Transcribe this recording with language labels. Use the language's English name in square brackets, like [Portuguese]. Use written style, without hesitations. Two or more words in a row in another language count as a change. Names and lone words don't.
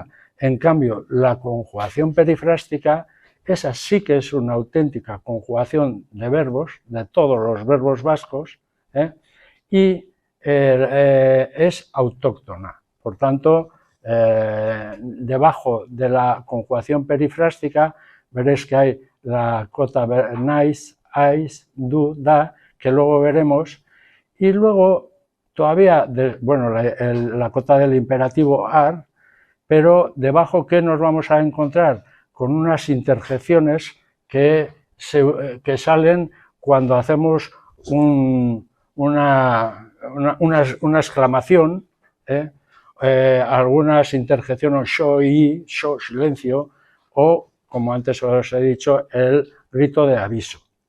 [Spanish] En cambio, la conjugación perifrástica, esa sí que es una auténtica conjugación de verbos, de todos los verbos vascos, y es autóctona. Por tanto, debajo de la conjugación perifrástica veréis que hay la cota [Basque] naiz, ais, du, da, [Spanish] que luego veremos, y luego todavía, la cota del imperativo ar, pero debajo, ¿qué nos vamos a encontrar? Con unas interjecciones que salen cuando hacemos una exclamación, algunas interjecciones sho y, sho, silencio, o, como antes os he dicho, el grito de aviso.